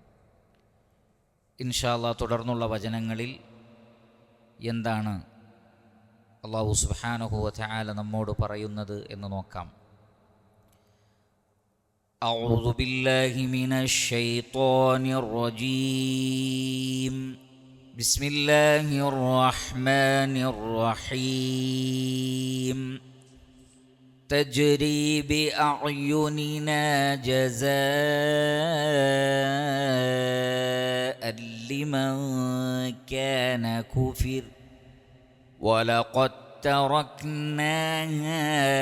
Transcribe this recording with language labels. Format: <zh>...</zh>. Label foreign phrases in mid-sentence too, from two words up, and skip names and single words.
<ar>إن شاء الله</ar> <ml>തുടർന്നുള്ള വചനങ്ങളിൽ എന്താണ്</ml> <ar>الله سبحانه وتعالى</ar> <ml>നമ്മോട് പറയുന്നത് എന്ന് നോക്കാം.</ml> <ar>أعوذ بالله من الشيطان الرجيم. بسم الله الرحمن الرحيم. تجري بأعيننا جزاء لمن كان كفر ولقد تركناها</ar>